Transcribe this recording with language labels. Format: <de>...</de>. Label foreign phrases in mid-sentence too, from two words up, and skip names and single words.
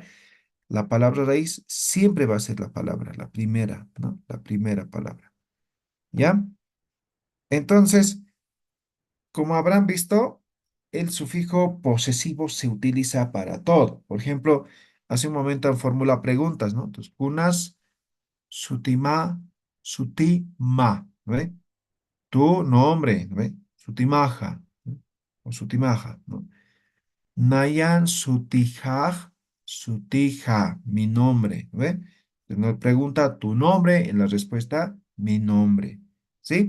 <es>La palabra raíz siempre va a ser la palabra, la primera, ¿no? La primera palabra, ¿ya? Entonces, como habrán visto, el sufijo posesivo se utiliza para todo. Por ejemplo, hace un momento formula preguntas, ¿no? Entonces,</es> <ay>kunas, sutima, sutima,</ay> <es>¿no ve? Tu nombre, ¿no ve? Sutimaja, ¿no? O sutimaja, ¿no?</es> <ay>Nayan Sutijaj, Sutija,</ay> <es>mi nombre, ¿ve? Nos pregunta tu nombre, en la respuesta, mi nombre, ¿sí?</es>